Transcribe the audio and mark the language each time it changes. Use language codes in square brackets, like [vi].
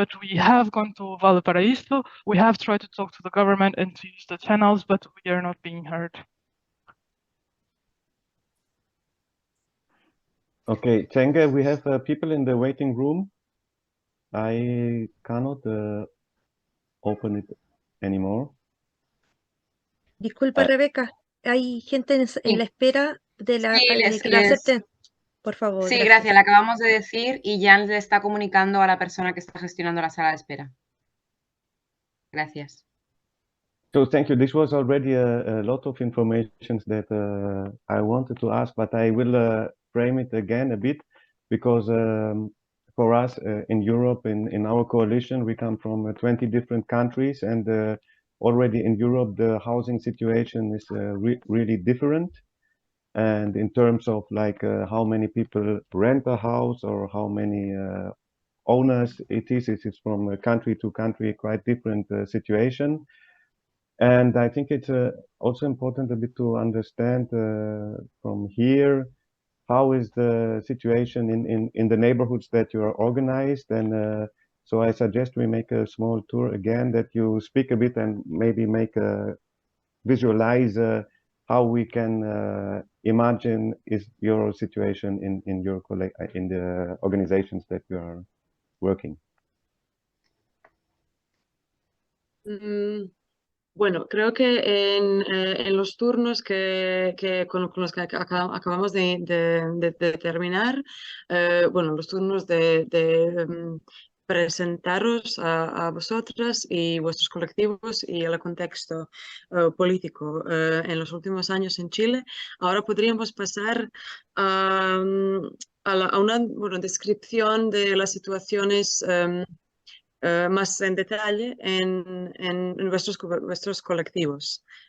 [en] But we have gone to Valparaiso, we have tried to talk to the government and to use the channels, but we are not being heard. Okay, Cenga, we have people in the waiting room. I cannot open it anymore. [es] Disculpa, Rebeca, hay gente en la espera de que la acepten. Por favor. Sí, gracias. Le acabamos de decir y Jan le está comunicando a la persona que está gestionando la sala de espera. Gracias. [en] So thank you. This was already a lot of information that I wanted to ask, but I will frame it again a bit, because for us in Europe, in our coalition, we come from 20 different countries, and already in Europe, the housing situation is really different. And in terms of like how many people rent a house or how many owners it is from country to country, quite different situation. And I think it's also important a bit to understand from here, how is the situation in the neighborhoods that you are organized. And so I suggest we make a small tour again, that you speak a bit and maybe visualize how we can imagine is your situation in the organizations that you are working. [es] Bueno, creo que en los turnos con los que acabamos de terminar, bueno, los turnos de presentaros a vosotras y vuestros colectivos y al contexto político en los últimos años en Chile, ahora podríamos pasar a una descripción de las situaciones más en detalle en vuestros colectivos.